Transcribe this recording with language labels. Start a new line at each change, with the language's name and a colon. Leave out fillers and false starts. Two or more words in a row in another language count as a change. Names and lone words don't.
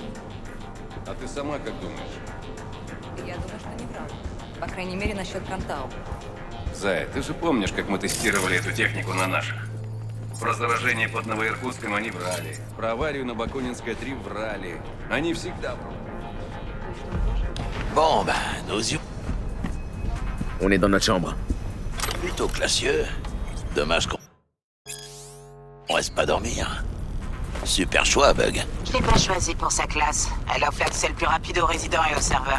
Russian: А ты сама как думаешь? Я думаю, что не врал. По крайней мере, насчет Кантау. Зая, ты же помнишь, как мы тестировали эту технику на наших? Про заражение под Новоиркутском они врали. Про аварию на Бакунинской 3 врали. Они всегда врут.
French: Bon, bah, nos yeux... On est dans notre chambre. Plutôt classieux. Dommage qu'on... On reste pas dormir. Super choix, Bug. Je l'ai pas choisi pour sa classe. Elle offre l'accès le plus rapide aux résidents et aux serveurs.